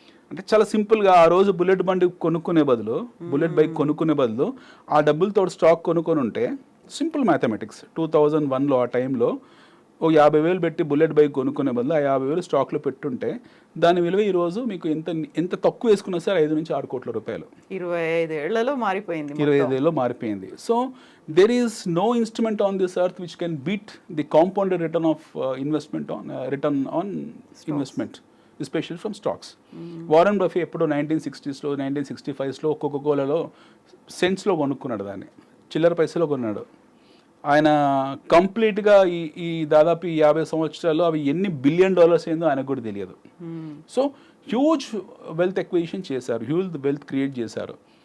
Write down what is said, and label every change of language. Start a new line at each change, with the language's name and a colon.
Telugu: అంటే చాలా సింపుల్గా ఆ రోజు బుల్లెట్ బండి కొనుక్కునే బదులు, బుల్లెట్ బైక్ కొనుక్కునే బదులు ఆ డబ్బులతో స్టాక్ కొనుక్కొని ఉంటే, సింపుల్ మ్యాథమెటిక్స్, 2001లో ఆ టైంలో ఓ 50,000 పెట్టి బుల్లెట్ బైక్ కొనుక్కునే బదులు ఆ 50,000 స్టాక్లో పెట్టుంటే దాని విలువ ఈరోజు మీకు ఎంత తక్కువ వేసుకున్నా సరే ₹5 నుంచి ₹6 కోట్ల. 25 ఏళ్లలో మారిపోయింది. 25 ఏళ్ళలో మారిపోయింది. So
English: there is no instrument on this earth which can beat the compounded return of return on investment, especially from stocks.
Telugu: Warren buffet ఎప్పుడో 1960s 1965లో కోకోకోలాలో సెంట్స్లో కొనుక్కున్నాడు, దాన్ని చిల్లర పైసలో కొన్నాడు. ఆయన కంప్లీట్గా ఈ దాదాపు 50 సంవత్సరాల్లో అవి ఎన్ని $1 బిలియన్ అయిందో ఆయనకు కూడా తెలియదు.
English: so huge wealth acquisition
Telugu: చేశారు,
English: Huge wealth create చేశారు.